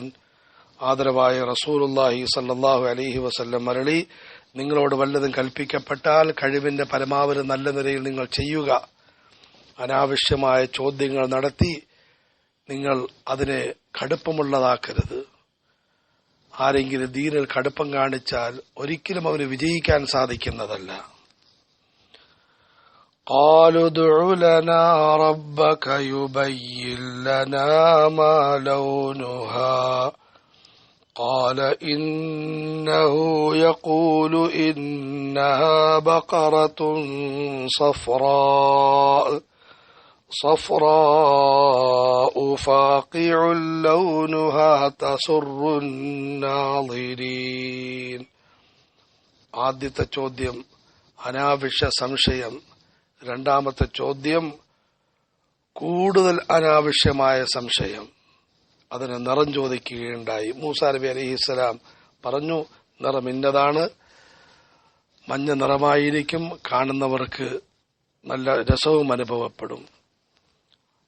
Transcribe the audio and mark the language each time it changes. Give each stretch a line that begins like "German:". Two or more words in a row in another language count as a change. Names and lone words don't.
Malayalam: ആദരവായ റസൂലുള്ളാഹി
Arabic: صلى الله عليه وسلم
Malayalam: മരളി, നിങ്ങളോട് വല്ലതും കൽപ്പിക്കപ്പെട്ടാൽ കഴിവിന്റെ പരമാവധി നല്ല നിലയിൽ നിങ്ങൾ ചെയ്യുക. അനാവശ്യമായ ചോദ്യങ്ങൾ നടത്തി നിങ്ങൾ അതിനെ കടുപ്പമുള്ളതാക്കരുത്. ആരെങ്കിലും ദീനിൽ കടുപ്പം കാണിച്ചാൽ ഒരിക്കലും അവന് വിജയിക്കാൻ സാധിക്കുന്നതല്ല.
Arabic: قالوا ادع لنا ربك يبين لنا ما لونها قال إنه يقول إنها بقرة صفراء فاقع لونها تسر الناظرين.
Malayalam: ആദ്യത്തെ ചോദ്യം അനാവശ്യ സംശയം. രണ്ടാമത്തെ ചോദ്യം കൂടുതൽ അനാവശ്യമായ സംശയം. അതിന് നിറം ചോദിക്കുകയുണ്ടായി. മൂസാ നബി അലൈഹിസ്സലാം പറഞ്ഞു, നിറം ഇന്നതാണ്, മഞ്ഞ നിറമായിരിക്കും, കാണുന്നവർക്ക് നല്ല രസവും അനുഭവപ്പെടും.